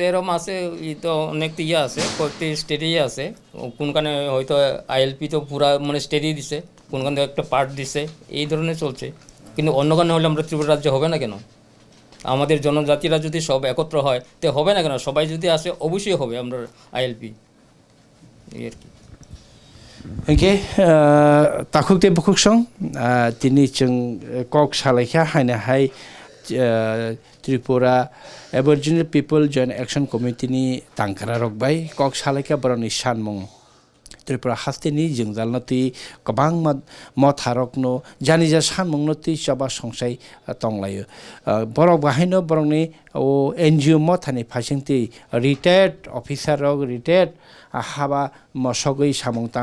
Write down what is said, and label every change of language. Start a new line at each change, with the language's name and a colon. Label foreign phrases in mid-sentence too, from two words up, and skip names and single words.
Bangla: এরকম আছে তো অনেক ইয়ে আছে কয়েকটি স্টেটই আছে কোনখানে হয়তো আইএলপি তো পুরা মানে স্টেটই দিছে কোনখানে একটা পার্ট দিছে এই ধরনের চলছে কিন্তু অন্যখানে হলে আমরা ত্রিপুরা রাজ্যে হবে না কেন আমাদের জনজাতিরা যদি সব একত্র হয় তো হবে না কেন সবাই যদি আসে অবশ্যই হবে আমরা আইএলপি এই আর কি
Kok Borok: ওকে তাকুক দে বুকুক সং তিনি जों কক সালাইখা হাইনা হাই त्रिपुरा एबोरिजिनल पिपल जॉइंट एक्शन कमिटी नि तांकारा रखबाय कक सालायका बरनि सानमंग त्रिपुरा हास्तेनि जोंजालनति गोबां मथारकनो जानिजा सानमंनति चबा संसाय तंलायो बरक बाहायनो बरकनि ओ एनजिओ मथानि फासिंति रिटायर्ड अफिसार रक रिटायर्ड हाबा मसगै सामंतां